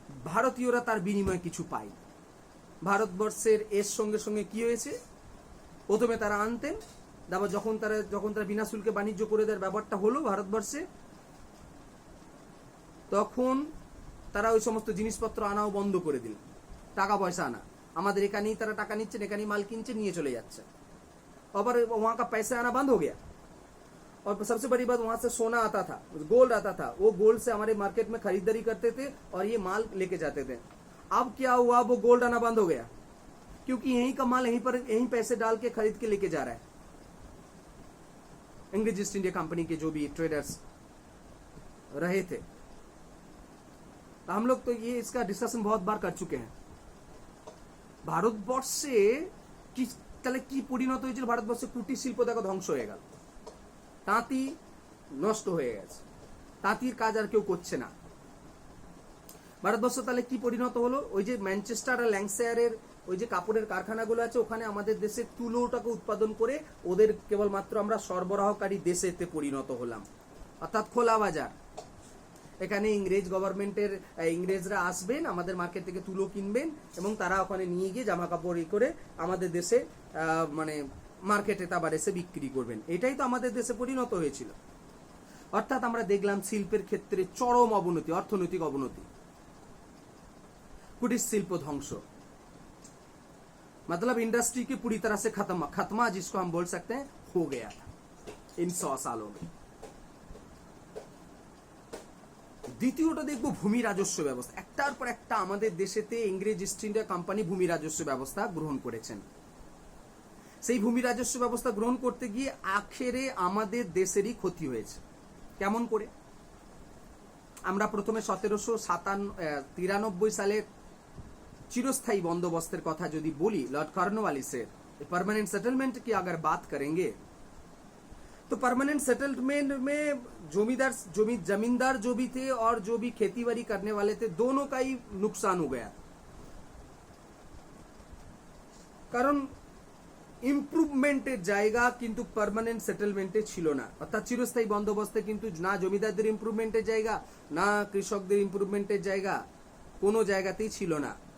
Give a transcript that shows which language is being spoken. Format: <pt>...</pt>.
<bn>ভারতীয়রা তার বিনিময়ে কিছু পায়। ভারতবর্ষের এর সঙ্গে সঙ্গে কি হয়েছে, প্রথমে তারা আনতেন, তারপর যখন তারা বিনা শুল্কে বাণিজ্য করে দেওয়ার ব্যাপারটা হলো ভারতবর্ষে, তখন তারা ওই সমস্ত জিনিসপত্র আনাও বন্ধ করে দিল। টাকা পয়সা আনা, আমাদের এখানেই তারা টাকা নিচ্ছেন, এখানেই মাল কিনছে, নিয়ে চলে যাচ্ছে।</bn> <hi>और वहां का पैसा आना बंद हो गया। और सबसे बड़ी बात, वहां से सोना आता था, गोल्ड आता था, वो गोल्ड से हमारे मार्केट में खरीदारी करते थे और ये माल लेके जाते थे। अब क्या हुआ, वो गोल्ड आना बंद हो गया, क्योंकि यहीं का माल यहीं पैसे डाल के खरीद के लेके जा रहा है। इंग्लिश ईस्ट इंडिया कंपनी के जो भी ट्रेडर्स रहे थे, हम लोग तो ये इसका डिस्कशन बहुत बार कर चुके हैं।</hi> <bn>ভারতবর্ষে তাহলে কি পরিণত হয়েছিল, ভারতবর্ষে কুটির শিল্প দেখো ধ্বংস হয়ে গেল, তাঁতি নষ্ট হয়ে গেছে, তাঁতির কাজ আর কেউ করছে না। ভারতবর্ষ তাহলে কি পরিণত হলো, ওই যে ম্যানচেস্টার আর ল্যাঙ্কশায়ারের ওই যে কাপড়ের কারখানাগুলো আছে, ওখানে আমাদের দেশে তুলোটাকে উৎপাদন করে ওদের কেবলমাত্র আমরা সরবরাহকারী দেশেতে পরিণত হলাম, অর্থাৎ খোলা বাজার। এখানে ইংরেজ গভর্নমেন্টের ইংরেজরা আসবেন, আমাদের মার্কেট থেকে তুলো কিনবেন এবং তারা ওখানে নিয়ে গিয়ে জামা কাপড় করে আমাদের দেশে মানে মার্কেটে আবার এসে বিক্রি করবেন। এটাই তো আমাদের দেশে পরিণত হয়েছিল। অর্থাৎ আমরা দেখলাম শিল্পের ক্ষেত্রে চরম অবনতি, অর্থনৈতিক অবনতি,</bn> <hi>कुटीर शिल्प ध्वंस, मतलब इंडस्ट्री की पूरी तरह से खत्मा जिसको हम बोल सकते हैं हो गया था इन 100 सालों में।</hi> <bn>দ্বিতীয়টা দেখব ভূমি রাজস্ব ব্যবস্থা। একটার পর একটা আমাদের দেশেতে ইংরেজ ইস্ট ইন্ডিয়া কোম্পানি ভূমি রাজস্ব ব্যবস্থা গ্রহণ করেছেন। সেই ভূমি রাজস্ব ব্যবস্থা গ্রহণ করতে গিয়ে আখেরে আমাদের দেশেরই ক্ষতি হয়েছে। কেমন করে?</bn> <hi>আমরা প্রথমে 1793 সালের চিরস্থায়ী বন্দোবস্তের কথা যদি বলি, लॉर्ड कॉर्नवालिसेर परमानेंट सेटलमेंट की अगर बात करेंगे तो परमानेंट सेटलमेंट में जमींदार जो भी थे और जो भी खेती बाड़ी करने वाले थे, दोनों का ही नुकसान हो गया।</hi> <bn>कारण ইমপ্রুভমেন্টের জায়গা কিন্তু পার্মানেন্ট সেটেলমেন্টে ছিল না, অর্থাৎ চিরস্থায়ী বন্দোবস্তে কিন্তু না জমিদারদের ইমপ্রুভমেন্টের জায়গা, না কৃষকদের ইমপ্রুভমেন্টের জায়গা, কোনো জায়গাতেই ছিল না।</bn>